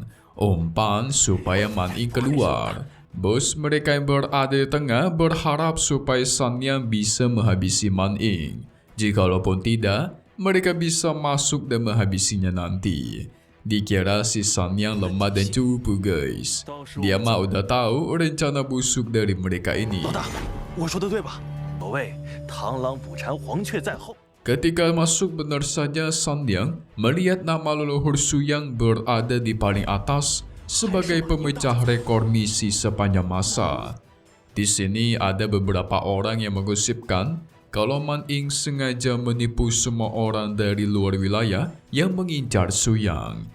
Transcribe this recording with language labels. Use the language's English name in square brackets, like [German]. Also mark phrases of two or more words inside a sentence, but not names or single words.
[Indonesian] Umpan supaya Man Ying keluar. Bos mereka yang berada di tengah berharap supaya Sanyang bisa menghabisi Man Ying. Jikalaupun tidak, mereka bisa masuk dan menghabisinya nanti. Dikira si Sanyang lemah dan cupu guys. Dia mah udah tahu rencana busuk dari mereka ini. [Chinese] 老大，我说的对吧？所谓螳螂捕蝉，黄雀在后。 [Indonesian] Ketika masuk benar saja Sanyang melihat nama leluhur Suyang berada di paling atas sebagai pemecah rekor misi sepanjang masa. Di sini ada beberapa orang yang menggosipkan kalau Man Ying sengaja menipu semua orang dari luar wilayah yang mengincar Suyang.